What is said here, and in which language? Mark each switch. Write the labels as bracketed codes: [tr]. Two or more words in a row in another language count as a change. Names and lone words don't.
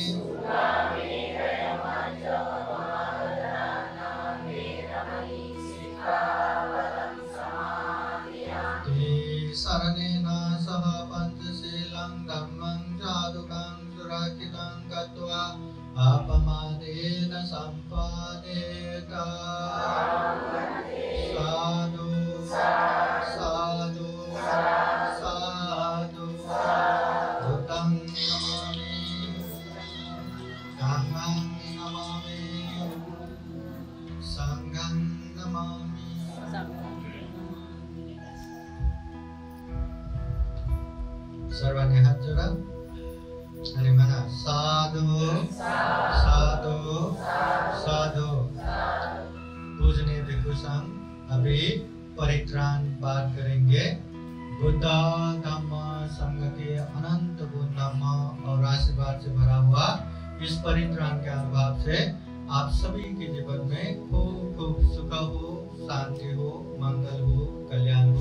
[pi] शरणेन सह पञ्चशीलं धम्मं साधुकं सुरक्षितं कृत्वा अपमादेन सम्पादेत साधु साधु साधु बुद्धं नमामि धम्मं नमामि संघं नमामि। [mr] सर्वांनी हात जोडा आणि म्हणा [pi] साधु साधु साधु। [hi] पूजनीय भिक्षु संघ अभी परित्राण पाठ करेंगे। बुद्ध धम्म संघ के अनंत गुण धम्म और आशीर्वाद से भरा हुआ इस परित्राण के अनुभव से आप सभी के जीवन में खूब खूब सुख हो, शांति हो, मंगल हो, कल्याण हो।